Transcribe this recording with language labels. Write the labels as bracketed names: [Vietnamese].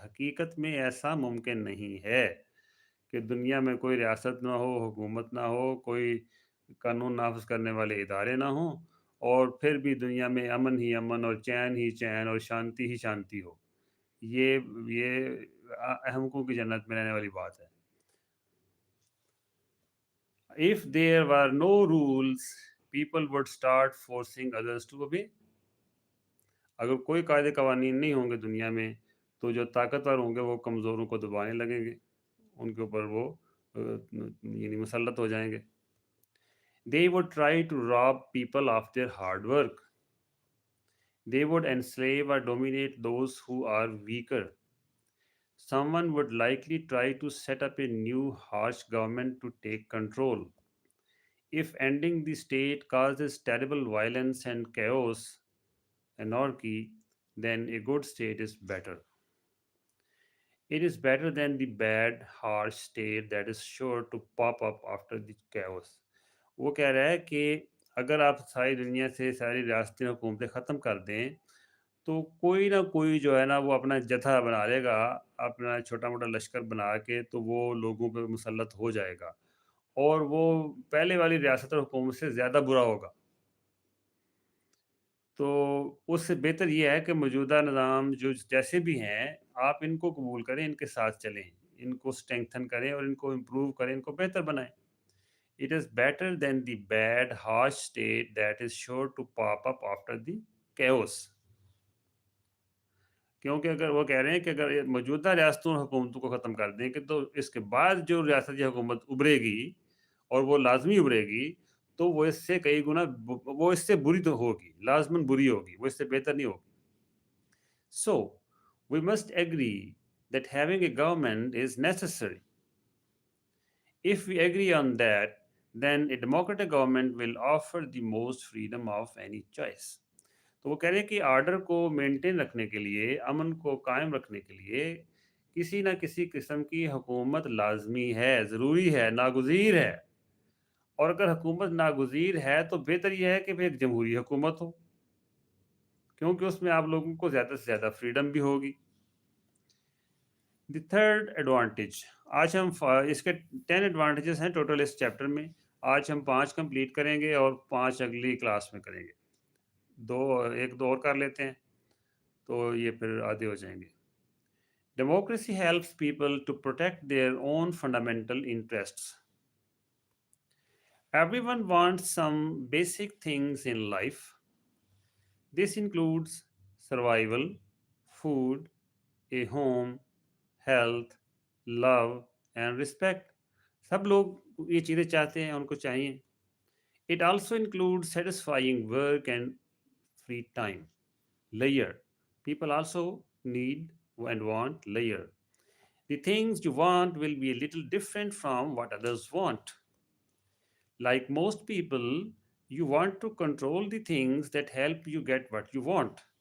[Hindi] हकीकत में ऐसा मुमकिन नहीं है कि दुनिया में कोई रियासत ना हो, हुकूमत ना हो, कोई कानून नाफ़िज़ करने वाले इदारे ना हों और फिर भी दुनिया में अमन ही अमन और चैन ही चैन और शांति ही शांति हो। ये ये अहमकों की जन्नत में रहने वाली बात है। [English] If there were no rules, people would start forcing others to obey. [Hindi] अगर कोई कायदे कवानीन नहीं होंगे दुनिया में, तो जो ताकतवर होंगे वो कमज़ोरों को दबाने लगेंगे, उनके ऊपर वो यानी मुसल्लत हो जाएँगे। [English] They would try to rob people of their hard work. They would enslave or dominate those who are weaker. Someone would likely try to set up a new harsh government to take control. If ending the state causes terrible violence and chaos, anarchy, then a good state is better. It is better than the bad, harsh state that is sure to pop up after the chaos. [Hindi] वो कह रहा है कि अगर आप सारी दुनिया से सारी रियासतें हुकूमतें ख़त्म कर दें, तो कोई ना कोई जो है ना वो अपना जत्था बना लेगा, अपना छोटा-मोटा लश्कर बना के, तो वो लोगों पे मुसल्लत हो जाएगा और वो पहले वाली रियासत और हुकूमत से ज़्यादा बुरा होगा। तो उससे बेहतर ये है कि मौजूदा निज़ाम जो जैसे भी हैं, आप इनको कबूल करें, इनके साथ चलें, इनको स्ट्रेंथन करें और इनको इम्प्रूव करें, इनको बेहतर बनाएँ। [English] It is better than the bad, harsh state that is sure to pop up after the chaos. [Hindi] क्योंकि अगर वो कह रहे हैं कि अगर ये मौजूदा रियासतों और हुकूमतों को ख़त्म कर दें कि तो इसके बाद जो रियासती हुकूमत उभरेगी और वो लाज़मी उभरेगी, तो वो इससे कई गुना वो इससे बुरी तो होगी, लाज़मन बुरी होगी, वो इससे बेहतर नहीं होगी। [English] So, we must agree that having a government is necessary. If we agree on that, then a democratic government will offer the most freedom of any choice. [Hindi] तो वो कह रहे हैं कि आर्डर को मेंटेन रखने के लिए, अमन को कायम रखने के लिए किसी न किसी किस्म की हुकूमत लाज़मी है, ज़रूरी है, नागुज़ीर है। और अगर हुकूमत नागुज़ीर है तो बेहतर ये है कि भई एक जमहूरी हुकूमत हो, क्योंकि उसमें आप लोगों को ज़्यादा से ज़्यादा फ्रीडम भी होगी। [English] the third advantage, [Hindi] आज हम इसके 10 एडवांटेजेस हैं टोटल इस चैप्टर में। आज हम 5 कंप्लीट करेंगे और 5 अगली क्लास में करेंगे। 1-2 और कर लेते हैं, तो ये फिर आधे हो जाएंगे। [English] Democracy helps people to protect their own fundamental interests. Everyone wants some basic things in life. This includes survival, food, a home, health, love and respect. [Hindi] सब लोग ये चीज़ें चाहते हैं, उनको चाहिए। [English] It also includes satisfying work and free time. Layer. People also need and want layer. The things you want will be a little different from what others want. Like most people, you want to control the things that help you get what you want.